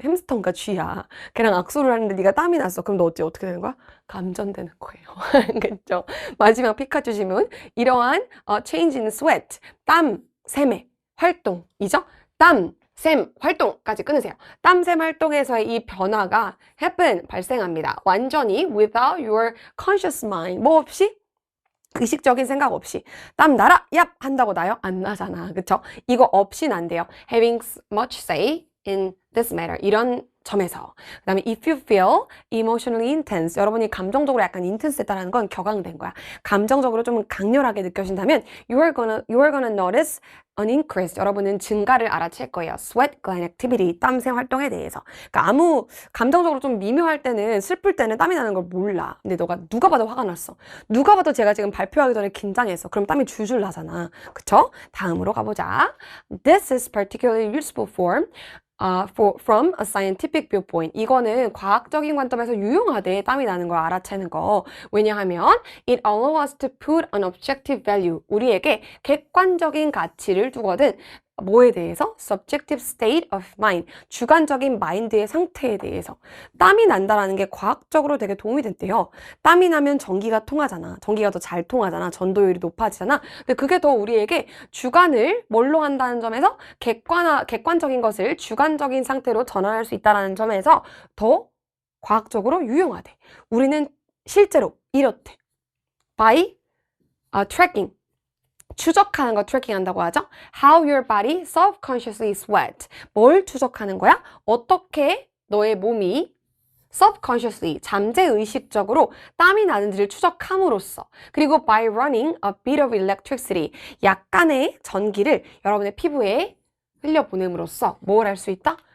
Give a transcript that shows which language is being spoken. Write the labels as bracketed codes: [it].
[ko] 햄스터인가 쥐야. 걔랑 악수를 하는데 네가 땀이 났어. 그럼 너 어떻게 되는 거야? 감전되는 거예요. 알겠죠? 마지막 피카츄 질문. 이러한 change in sweat, 땀, 샘의 활동이죠? 땀, 샘, 활동까지 끊으세요. 땀, 샘 활동에서의 이 변화가 happen, 발생합니다. [en] 완전히 without your conscious mind. [ko] 뭐 없이? 의식적인 생각 없이 땀 나라 얍 한다고 나요? 안 나잖아. 그쵸? 이거 없이 난대요. [en] Having much say in this matter. [ko] 이런 점에서. [en] 그 다음에 if you feel emotionally intense. [ko] 여러분이 감정적으로 약간 intense했다는 건 격앙된 거야. [en] 감정적으로 좀 강렬하게 느껴진다면 you are gonna notice an increase. [ko] 여러분은 증가를 알아챌 거예요. [en] Sweat gland activity. 땀샘 활동에 대해서. [ko] 그러니까 감정적으로 좀 미묘할 때는, 슬플 때는 땀이 나는 걸 몰라. 근데 너가 누가 봐도 화가 났어. 누가 봐도 제가 지금 발표하기 전에 긴장했어. 그럼 땀이 줄줄 나잖아. 그쵸? 다음으로 가보자. [en] This is particularly useful from a scientific viewpoint. [ko] 이거는 과학적인 관점에서 유용하대. 땀이 나는 걸 알아채는 거. [en] 왜냐하면 it allows us to put an objective value. [ko] 우리에게 객관적인 가치를 두거든. 뭐에 대해서? [en] subjective state of mind. [ko] 주관적인 마인드의 상태에 대해서. 땀이 난다라는 게 과학적으로 되게 도움이 된대요. 땀이 나면 전기가 통하잖아. 전기가 더 잘 통하잖아. 전도율이 높아지잖아. 근데 그게 더 우리에게 주관을 뭘로 한다는 점에서 객관적인 것을 주관적인 상태로 전환할 수 있다는 점에서 더 과학적으로 유용하대. 우리는 실제로 이렇대. by tracking. 추적하는 거 트래킹 한다고 하죠. [en] How your body subconsciously sweat. [ko] 뭘 추적하는 거야? 어떻게 너의 몸이 subconsciously, 잠재의식적으로 땀이 나는지를 추적함으로써, 그리고 by running a bit of electricity, 약간의 전기를 여러분의 피부에 흘려보냄으로써 뭘 할 수 있다?